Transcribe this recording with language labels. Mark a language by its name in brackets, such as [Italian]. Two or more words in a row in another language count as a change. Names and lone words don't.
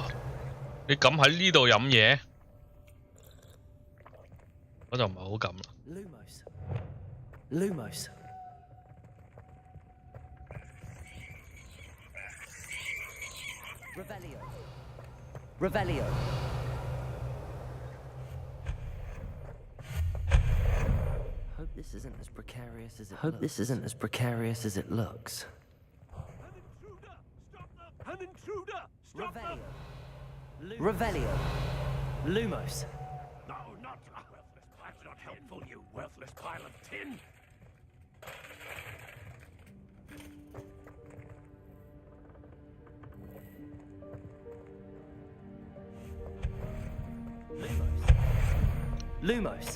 [Cantonese] 你敢喺呢度飲嘢？我就唔係好敢啦。 [English] Lumos. Lumos. Revelio. Revelio. Hope this isn't as precarious as it looks. An intruder! Stop them! Revelio. Lumos. No, not worthless. That's not helpful, you worthless pile of tin. Lumos.